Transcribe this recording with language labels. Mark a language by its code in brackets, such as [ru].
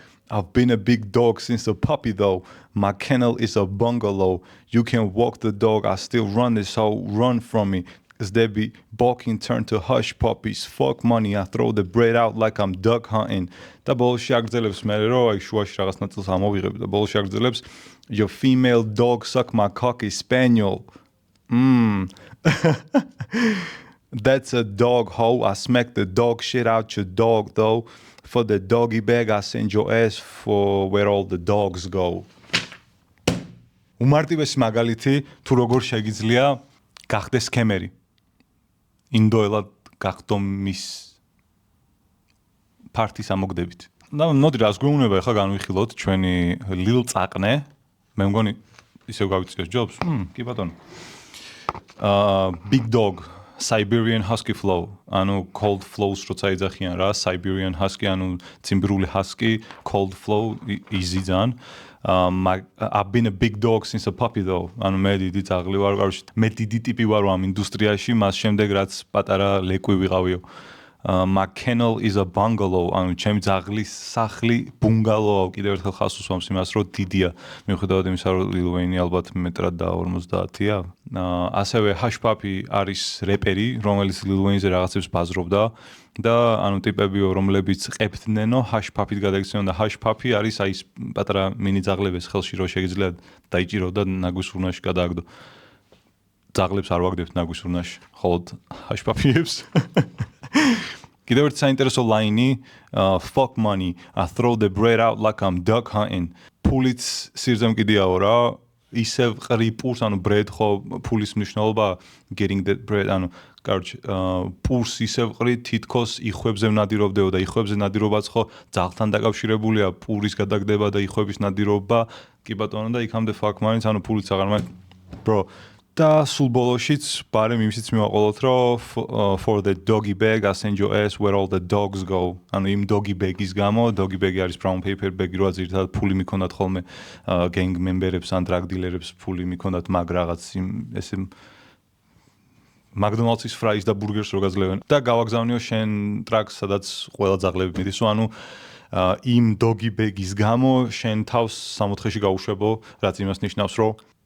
[en] I've been a big dog since a puppy though. My kennel is a bungalow. You can walk the dog, I still run this hoe, run from me. Cause they be barking turn to hush puppies. Fuck money, I throw the bread out like I'm duck hunting. [ka] და ბოლოში აგრძელებს მე რომ აი შუაში რაღაც ნაწილს ამოვიღებ და ბოლოში აგრძელებს [en] your female dog suck my cocky spaniel. That's a dog hoe. I smack the dog shit out your dog though. For the doggy bag I send your ass for where all the dogs go. [ka] უმარტივესი მაგალითი თუ როგორ შეგიძლია გახდეს სკემერი. ინდოელად გახდომ მის პარტის ამოგდებით. და მოდი რას გვეუბნება ახლა განვიხილოთ ჩვენი ლილ წაყნე. მე მგონი ისევ გავიწიოს ჯობს. კი ბატონო. [en] Big dog Siberian husky flow. ანუ cold flows [ka] როცა ეძახიან რა, [en] Siberian husky, [ka] ანუ ციმბირული [en] husky, cold flow easy ძალიან. I've been a big dog since a puppy though. [ka] ანუ მე დიდი ძაღლი ვარ, მე დიდი ტიპი ვარ ამ ინდუსტრიაში, მას შემდეგ რაც პატარა ლეკვი ვიყავიო. [en] My kennel is a bungalow. [ka] ანუ ჩემი ძაღლის სახლი ბუნგალოა. კიდევ ერთხელ ხას უსვამს იმას, რომ დიდია. მიუხედავად იმისა, რომ Lil Wayne ალბათ მეტრად და 50-ია. ასევე Hush Puppy არის რეპერი, რომელიც Lil Wayne-ზე რაღაცებს ბაზრობდა და ანუ ტიპებიო, რომლებიც ყებთნენო Hush Puppy-ით გადაიქცნენ და Hush Puppy არის აი ეს პატარა მინი ძაღლების ხელში რო შეგიძლია დაიჭირო და ნაგვის ურნაში გადააგდო. ძაღლებს არ ვაგდებთ ნაგვის ურნაში, ხოლოდ Hush Puppy-ებს. კიდევ ერთი საინტერესო ლაინი, [en] fuck money, I throw the bread out like I'm duck hunting. [ka] ფულიც სირზე მკიდიაო რა, ისევ ყრი პურს, ანუ bread ხო ფულის მნიშვნელობა [en] getting that bread, [ka] ანუ კაროჩ პურს ისევ ყრი თითქოს იხვებზე ნადირობდეო და იხვებზე ნადირობაც ხო ძაღლთან დაკავშირებულია პურის გადაგდება და იხვების ნადირობა. კი ბატონო და იქამდე [en] fuck money, [ka] ანუ ფულიც აღარ მაქვს. [en] Bro, [ka] და სულ ბოლოშიც ბარემ იმისიც მივაყოლოთ, რომ [en] for the doggy bag I send your ass where all the dogs go. [ka] ანუ იმ doggy bag-ის გამო, doggy bag არის brown paper bag-ი, რა ძირითადად ფული მიქონდათ ხოლმე gang member-ებს ან drug dealer-ებს ფული მიქონდათ მაგ რაღაც იმ ესე McDonald's-ის fries და burgers რო გაძლევენ. და გავაგზავნიო შენ ტრაკს, სადაც ყველა ძაღლები მიდის, ანუ იმ doggy bag-ის გამო შენ თავს სამოთხეში გაუშვებო, რაც იმას ნიშნავს, რომ